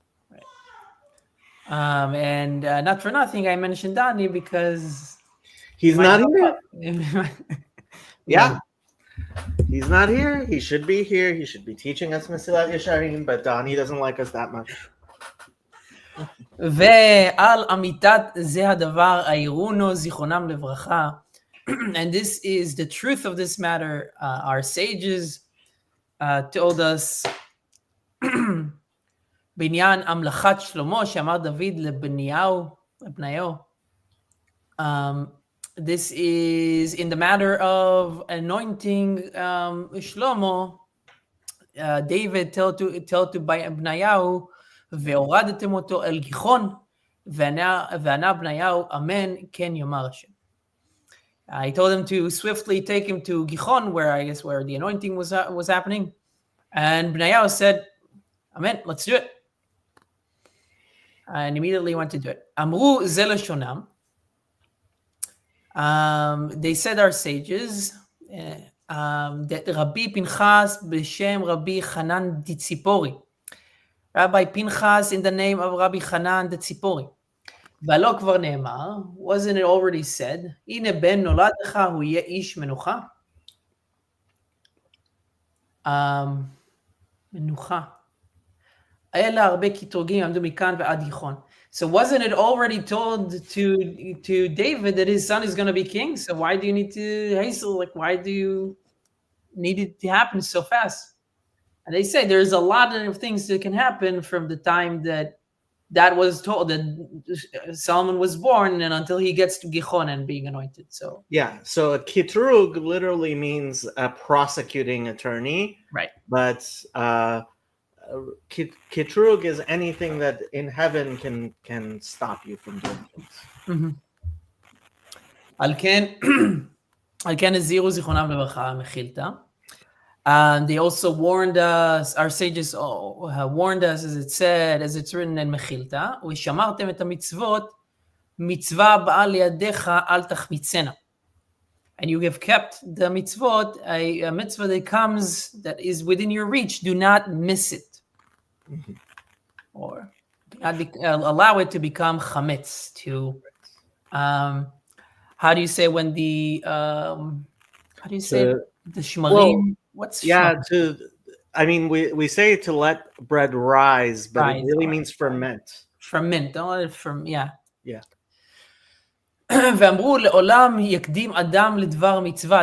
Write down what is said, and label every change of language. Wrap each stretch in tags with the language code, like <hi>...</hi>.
<en>Right. And not for nothing, I mentioned Dani because he's not here. Yeah. He's not here. He should be here. He should be teaching us Mesilat Yesharim, but Dani doesn't like us that much.</en> <he>ועל אמיתת זה הדבר העירונו זיכרונם לברכה.</he> <en>And this is the truth of this matter. Our sages told us</en> <he>בעניין המלכת שלמה שאמר דוד לבניהו.</he> <en>This is in the matter of anointing Shlomo. David told to Bniyahu,</en> <he>והורדתם אותו אל גיחון, וענה בניהו, אמן, כן יאמר השם.</he> <en>I told him to swiftly take him to Gichon, where the anointing was happening. And Bniyahu said, amen, let's do it. And immediately went to do it.</en> <he>Amru ze lashonam.</he> <en>They said, our sages, that Rabbi Pinchas b'shem Rabbi Chanan Ditzipori. Rabbi Pinchas in the name of Rabbi Chanan Ditzipori.</en> <he>והלא כבר נאמר,</he> <en>wasn't it already said,</en> <he>הנה בן נולד לך, הוא יהיה איש מנוחה? מנוחה. אלה הרבה קטרוגים עמדו מכאן ועד גיחון.</he> <en>So wasn't it already told to David that his son is going to be king? So why do you need to hasten? Like, why do you need it to happen so fast? And they say there's a lot of things that can happen from the time that was told that Solomon was born and until he gets to Gichon and being anointed. So yeah, so a kitrug literally means a prosecuting attorney, right. But kitrug is anything that in heaven can stop you from doing things. על כן הזהירו זיכרונם לברכה מחילתא. And they also warned us, our sages warned us, as it said, as it's written in Mechilta, ושמרתם את המצוות, מצווה הבאה לידיך אל תחמיצנה. And you have kept the mitzvot, a mitzvah that comes, that is within your reach, do not miss it. Or do not allow it to become chametz, to, how do you say when the, how do you say the shmarim? Well, What's yeah, shmarim? we say to let bread rise, but Rise, it really means ferment. Ferment, don't let it ferment, yeah. Yeah.</en> <he>ואמרו לעולם יקדים אדם לדבר מצווה.</he>